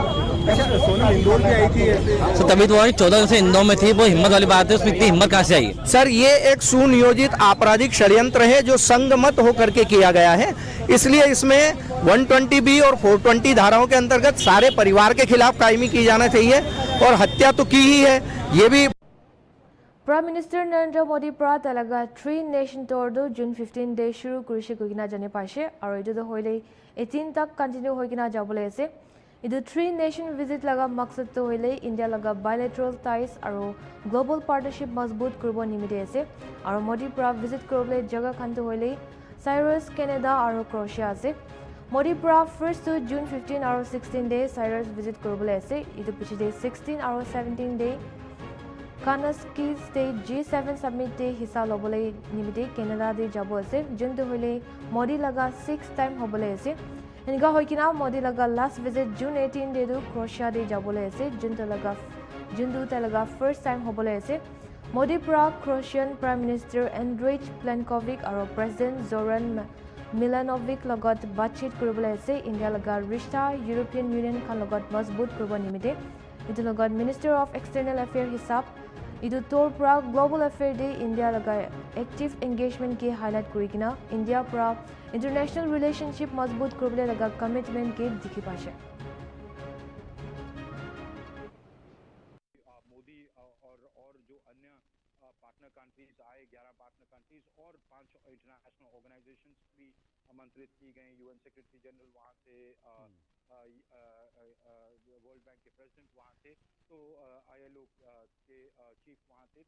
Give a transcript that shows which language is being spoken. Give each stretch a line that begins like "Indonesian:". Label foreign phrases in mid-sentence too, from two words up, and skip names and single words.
Hindi: तो तभी तो 14 दिन से इंदौर में थी, वो हिम्मत वाली बात है, उसमें इतनी हिम्मत कहाँ से आई? सर ये एक सुनियोजित आपराधिक षड्यंत्र है जो संगमत होकर के किया गया है, इसलिए इसमें 120B और 420 धाराओं के अंतर्गत सारे परिवार के खिलाफ कायमी की जाना चाहिए और हत्या तो की ही है। ये भी
Naga Pidgin: Prime Minister Narendra Modi pra talaga 3
English: nation tour
Naga Pidgin: do June 15 day shuru kurise koina jane paise aru edu do hoile 18 tak continue hoikina jabole ase. Edu 3
English: nation visit
Naga Pidgin: laga maksad to hoile India laga
English: bilateral ties
Naga Pidgin: aru
English: global partnership
Naga Pidgin: mazboot kuribo nimite ase aru Modi pra visit korobole jaga khan to hoile Cyprus, Canada aru Croatia ase. Modi pra first to June 15 aru 16 day Cyprus visit korobole ase. Edu piche day 16 aru 17 day Kanaski State G7 Summit de hissa lobole nimite Canada de jabo ase juntu hoile Modi laga
English: 6th time
Naga Pidgin: hobole ase enika hoikina Modi laga
English: last visit
Naga Pidgin: June 18 de do Croatia de jabole ase juntu talaga first time hobole ase Modi pra Croatian Prime Minister Andrej Plenkovic aro President Zoran Milanovic logot batchit koribole ase India laga rishta European Union khan logot mazboot koribo nimite etu logot Minister of External Affairs hisab Idu tour pra
English: global affair
Naga Pidgin: de India laga
English: active engagement
Naga Pidgin: ke highlight kurikina India pra
English: international relationship
Naga Pidgin: mazboot koribole laga commitment ke dikhi paise.
Hindi: मोदी और जो अन्य
English: partner countries
Hindi: आए 11
English: partner countries
Hindi: और 5
English: international organisations
Hindi: भी आमंत्रित की गए।
English: UN Secretary General
Hindi: वहाँ से, वर्ल्ड बैंक के प्रेसिडेंट वहाँ थे, तो ILO के चीफ वहाँ थे।